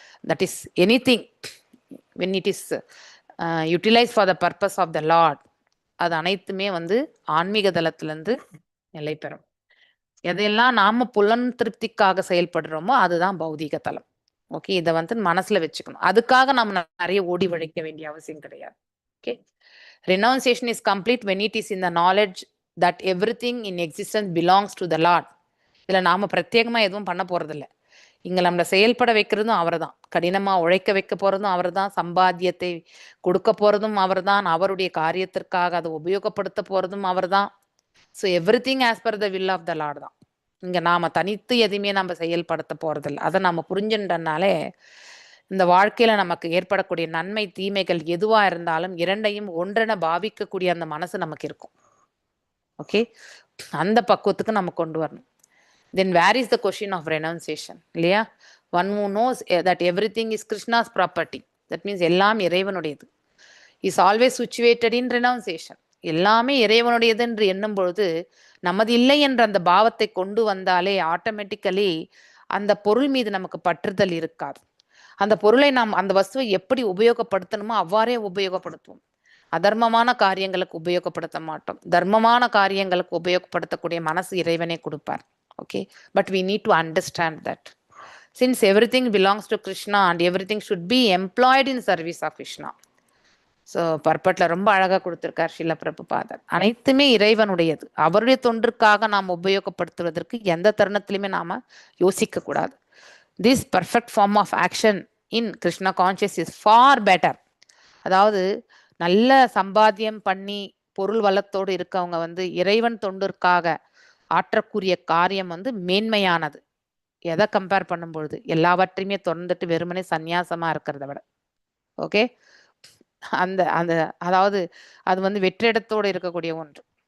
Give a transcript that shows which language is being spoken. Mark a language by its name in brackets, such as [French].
[English] that is anything when it is utilise for the purpose of the Lord, [Tamil] அது அனைத்துமே வந்து ஆன்மீக தளத்திலிருந்து நிலை பெறும். எதையெல்லாம் நாம புலன் திருப்திக்காக செயல்படுறோமோ அதுதான் பௌதீக தளம். ஓகே, இதை வந்து மனசுல வச்சுக்கணும். அதுக்காக நம்ம நிறைய ஓடி உழைக்க வேண்டிய அவசியம் கிடையாது. [English] Okay, renunciation is complete when it is in the knowledge that everything in existence belongs to the Lord. [Tamil] இதுல நாம பிரத்யேகமா எதுவும் பண்ண போறதில்லை. இங்க நம்மளை செயல்பட வைக்கிறதும் அவர் தான், கடினமா உழைக்க வைக்க போறதும் அவர் தான், சம்பாத்தியத்தை கொடுக்க போறதும் அவர் தான், அவருடைய காரியத்திற்காக அதை உபயோகப்படுத்த போறதும் அவர் தான். [English] so everything as per the will of the Lord [Tamil] தான். இங்க நாம தனித்து எதுவுமே நம்ம செயல்படுத்த போறதில்லை. அதை நம்ம புரிஞ்சுட்டனாலே இந்த வாழ்க்கையில நமக்கு ஏற்படக்கூடிய நன்மை தீமைகள் எதுவா இருந்தாலும் இரண்டையும் ஒன்றென பாவிக்கக்கூடிய அந்த மனசு நமக்கு இருக்கும். ஓகே, அந்த பக்குவத்துக்கு நம்ம கொண்டு வரணும். [English] Then where is the question of renunciation? [Tamil] இல்லையா? [English] One who knows that everything is Krishna's property. That means [Tamil] எல்லாம் இறைவனுடையது. [English] Is always situated in renunciation. [Tamil] எல்லாமே இறைவனுடையது என்று எண்ணும் பொழுது நமது இல்லை என்ற அந்த பாவத்தை கொண்டு வந்தாலே ஆட்டோமேட்டிக்கலி அந்த பொருள் மீது நமக்கு பற்றுதல் இருக்காது. அந்த பொருளை நாம் அந்த வஸ்துவை எப்படி உபயோகப்படுத்தணுமோ அவ்வாறே உபயோகப்படுத்துவோம். அதர்மமான காரியங்களுக்கு உபயோகப்படுத்த மாட்டோம். தர்மமான காரியங்களுக்கு உபயோகப்படுத்தக்கூடிய மனசு இறைவனே கொடுப்பார். [English] Okay, but we need to understand that since everything belongs to Krishna and everything should be employed in service of Krishna. [Tamil] So பர்பட்ல ரொம்ப அழகா கொடுத்திருக்கார் ஸ்ரீல பிரபுபாதர். அனைத்துமே இறைவனுடையது, அவருடைய தொன்றுக்காக நாம் உபயோகப்படுத்துவதற்கு எந்த தருணத்திலுமே நாம யோசிக்க கூடாது. [English] This perfect form of action in Krishna conscious is far better. [Tamil] அதாவது நல்ல சம்பாத்தியம் பண்ணி பொருள் வளத்தோடு இருக்கவங்க வந்து இறைவன் தொண்டிற்காக ஆற்றக்கூடிய காரியம் வந்து மேன்மையானது. எதை கம்பேர் பண்ணும்பொழுது எல்லாவற்றையுமே தொடர்ந்துட்டு வெறுமனே சந்நியாசமா இருக்கிறத விட. ஓகே, அந்த அந்த அதாவது அது வந்து வெற்றிடத்தோடு இருக்கக்கூடிய ஒன்று.